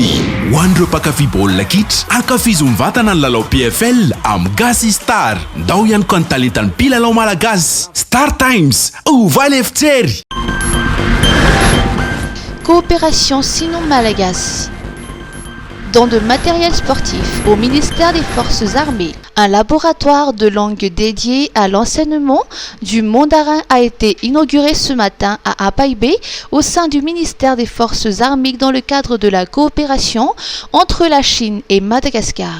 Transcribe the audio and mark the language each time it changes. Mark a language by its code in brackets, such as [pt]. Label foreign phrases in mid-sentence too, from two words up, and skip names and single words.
[mg] Ho an'ireo mpankafy baolina kitra, ankafizo mivatana ny lalao PFL amin'ny Gasy Star. Ndao ihany koa ny talentan'ny mpilalao malagasy. Star Times, ovaly efitsery. [fr] Coopération sino-malagasy. Don de matériel sportif au ministère des Forces armées. Un laboratoire de langue dédié à l'enseignement du mandarin a été inauguré ce matin à Apaïbé au sein du ministère des Forces armées dans le cadre de la coopération entre la Chine et Madagascar.